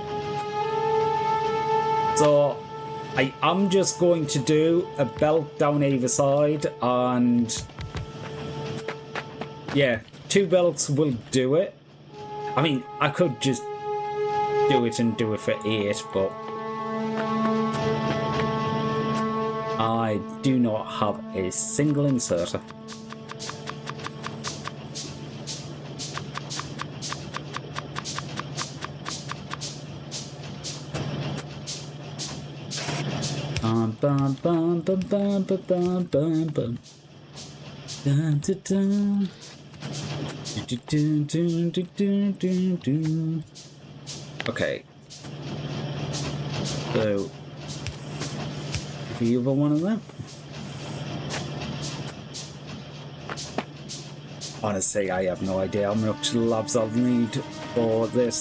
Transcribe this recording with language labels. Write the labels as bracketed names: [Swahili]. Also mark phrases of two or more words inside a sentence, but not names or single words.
[English] So, I am just going to do a belt down either side, and... yeah, 2 belts will do it. I mean, I could just do it and do it for 8, but... I do not have a single inserter. Bum bum bum bum bum bum bum bum bum. Dun, dun, dun. Do, do, do, do, do, do, do. Okay. So, the other one of them. Honestly, I have no idea how much labs I'll need for this.